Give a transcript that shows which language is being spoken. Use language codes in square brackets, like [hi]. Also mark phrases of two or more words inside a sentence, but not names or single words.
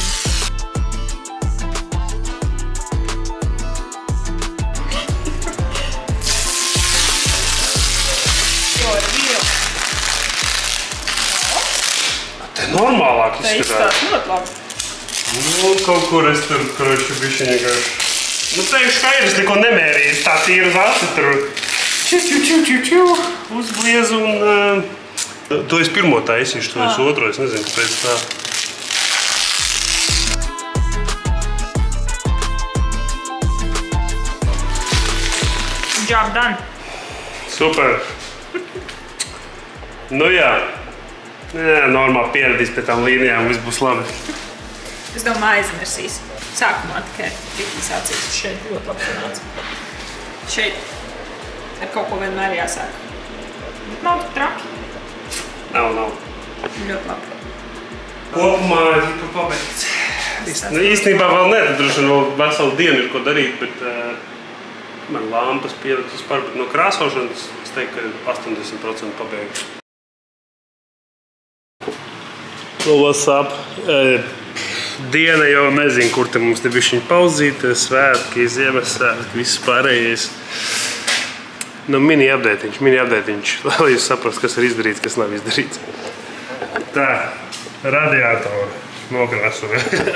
[lv] Normālāk izskatās. Tā izskatās ļoti labi. Kaut kur es tur, kroči, bišķiņ vienkārši. Teikšu, ka es neko nemērīju. Tā tīra uz aci tur. Uzbliezu un... To es pirmo taisīšu, to es otro, es nezinu, pēc tā. [en] Job done. [lv] Super. Jā. Normāli pieradīs pie tām līnijām, viss būs labi. Es domāju, aizmirsīs. Sākumā tikai tik sācīs. Šeit ļoti labi sanāca. Šeit ar kaut ko vienmēr jāsāk. Bet nav tik traki. Nav. Ļoti labi. Kopumā ir tu pabeigts. Īstenībā vēl ne, tad droši vēl veselu dienu ir ko darīt, bet man lampas pielikt uz par, bet no krāsošanas es teiktu, ka 80% pabeigts. [en] What's up? [lv] Diena jau nezinu, kur te mums te bišķiņ pauzīte, svētki, Ziemassvētki, viss pārējais. Mini update-iņš, lai jūs saprast, kas ir izdarīts, kas nav izdarīts. Tā, radiātoru nokrāsoju.